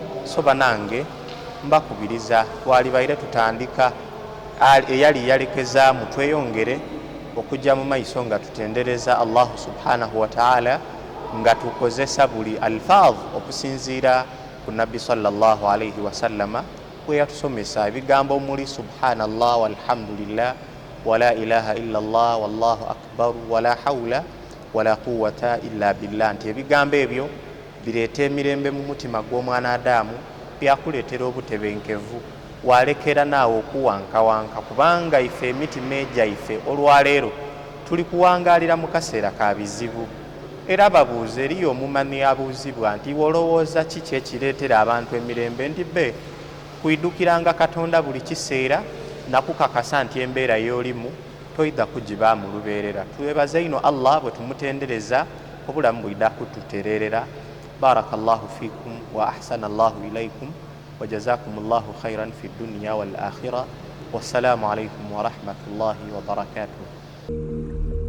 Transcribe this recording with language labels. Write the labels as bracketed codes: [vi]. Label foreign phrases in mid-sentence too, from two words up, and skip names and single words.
[lg] So banange mbakubiriza twalibaire tutandika eyali yalekezaamu tweyongere okujja mu maiso nga tutendereza [ar] الله سبحانه وتعالى [lg] nga tukozesa buli alfaadh okusinziira ku nabbi [ar] صلى الله عليه وسلم [lg] bwe yatusomesa ebigambo omuli [ar] سبحان الله والحمد لله ولا إله إلا الله والله أكبر ولا حول ولا قوة إلا بالله, [lg] nti ebigambo ebyo bireeta emirembe mu mutima gw'omwana Adamu, byakuleetera obutebenkevu, walekera naawe okuwankawanka, kubanga ife emitima egyaife olwaleero tuli kuwangaalira mu kaseera ka bizibu. Era babuuze, eriyo omumanyi abuuzibwa nti wolowooza kiki ekireetera abantu emirembe? Ndi be kuidukiranga Katonda buli kiseera nakukakasa nti embeera y'olimu toyida kugibaamu lubeerera. Twebaza ino Allah bwe tumutendereza obulamu bwida kututereerera. [ar] بارك الله فيكم وأحسن الله إليكم وجزاكم الله خيرا في الدنيا والآخرة. والسلام عليكم ورحمة الله وبركاته.